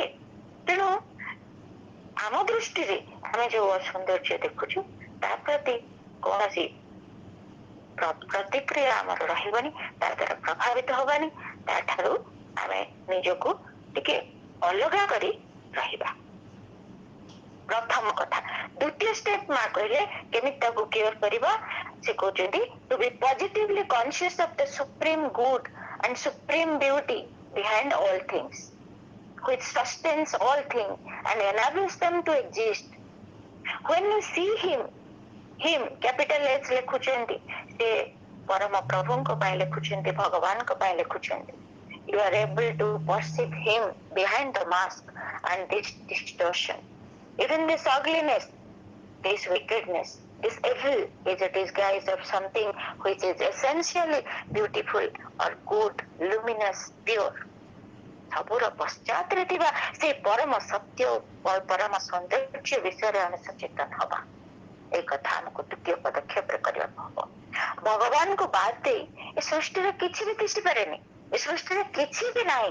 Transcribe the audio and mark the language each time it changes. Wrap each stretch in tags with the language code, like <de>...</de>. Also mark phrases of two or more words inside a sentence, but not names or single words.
<or>ତେଣୁ ଆମ ଦୃଷ୍ଟିରେ ଆମେ ଯୋଉ ଅସୌନ୍ଦର୍ଯ୍ୟ ଦେଖୁଛୁ ତା ପ୍ରତି କୌଣସି ପ୍ରତିକ୍ରିୟା ଆମର ରହିବନି, ତା ଦ୍ୱାରା ପ୍ରଭାବିତ ହବାନି, ତାଠାରୁ ଆମେ ନିଜକୁ ଟିକେ ଅଲଗା କରି ରହିବା। ପ୍ରଥମ କଥା। ଦ୍ୱିତୀୟ ଷ୍ଟେପ ମା କହିଲେ କେମିତି ତାକୁ କେୟାର କରିବା। ସେ କହୁଛନ୍ତି</or> <en>to be positively conscious of the supreme good and supreme beauty behind all things which sustains all things and enables them to exist. When you see him capital H</en> <or>ଲେଖୁଛନ୍ତି, ସେ ପରମ ପ୍ରଭୁଙ୍କ ପାଇଁ ଲେଖୁଛନ୍ତି, ଭଗବାନଙ୍କ ପାଇଁ ଲେଖୁଛନ୍ତି।</or> <en>You are able to perceive him behind the mask and this distortion. Even this ugliness, this wickedness, this evil is a disguise of something which is essentially beautiful or good, luminous, pure.</en> <or>ସବୁର ପଶ୍ଚାତରେ ଥିବା ସେ ପରମ ସତ୍ୟ ପରମ ସୌନ୍ଦର୍ଯ୍ୟ ବିଷୟରେ ଆମେ ସଚେତନ ହବା। ଏ କଥା ଆମକୁ ଦ୍ୱିତୀୟ ପଦକ୍ଷେପରେ କରିବାକୁ ହବ। ଭଗବାନଙ୍କୁ ବାଦ ଦେଇ ଏ ସୃଷ୍ଟିରେ କିଛି ବି ତିଷ୍ଠି ପାରେନି। ଏ ସୃଷ୍ଟିରେ କିଛି ବି ନାହିଁ।</or>